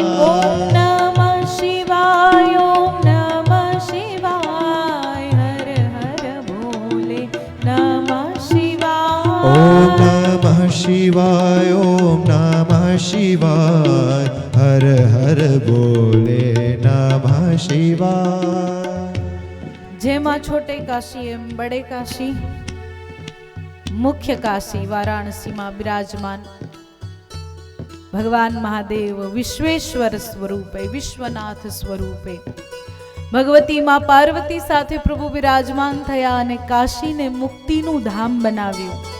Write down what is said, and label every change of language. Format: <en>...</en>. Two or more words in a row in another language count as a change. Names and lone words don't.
<sa>ओम नमः शिवाय ओम नमः शिवाय हर हर भोले नमः शिवाय ओम नमः शिवाय ओम नमः शिवाय हर हर भोले नमः शिवाय</sa> <gu>જેમાં છોટે કાશી એમ બડે કાશી મુખ્ય કાશી વારાણસીમાં બિરાજમાન ભગવાન મહાદેવ વિશ્વેશ્વર સ્વરૂપે વિશ્વનાથ સ્વરૂપે ભગવતી માં પાર્વતી સાથે પ્રભુ બિરાજમાન થયા અને કાશીને મુક્તિનું ધામ બનાવ્યું.</gu>